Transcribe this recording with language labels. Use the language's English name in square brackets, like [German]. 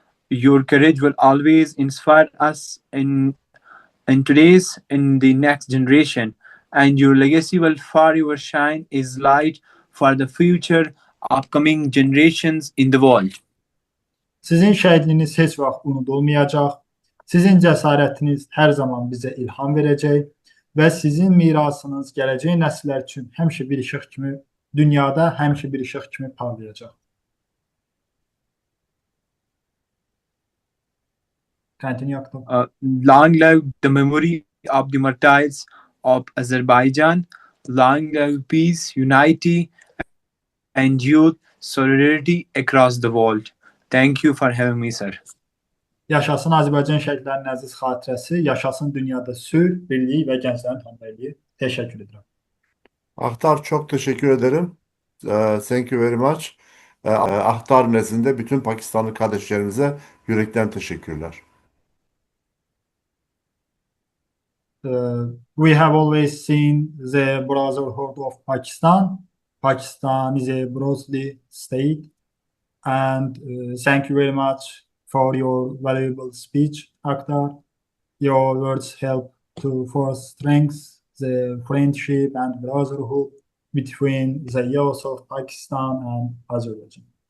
[English] Your courage will always inspire us in today's and the next generation, and your legacy will forever shine as light for the future upcoming generations in the world. [Azerbaijani] Sizin şəhidliyiniz heç vaxt unudulmayacaq. Sizin cəsarətiniz hər zaman bizə ilham verəcək və sizin mirasınız gələcək nəsillər üçün həmişə bir işıq kimi dünyada həmişə bir işıq kimi parlayacaq. [English] Continue, Akhtar. Long live the memory of the martyrs of Azerbaijan. Long live peace, unity, and youth solidarity across the world. Thank you for having me, sir. [Azerbaijani] Yaşasın Azərbaycan şəhidlərinin əziz xatirəsi, yaşasın dünyada sülh, birlik və gənclərin həmrəyliyi. [Turkish] Teşekkür ederim. Ahtar, çok teşekkür ederim. [English] Thank you very much. [Turkish] Ahtar nezdinde bütün Pakistanlı kardeşlerimize yürekten teşekkürler. [English] We have always seen the Brotherhood of Pakistan. Pakistan is a broadly state. And thank you very much for your valuable speech, Akhtar. Your words help to strengthen the friendship and brotherhood between the youth of Pakistan and Azerbaijan.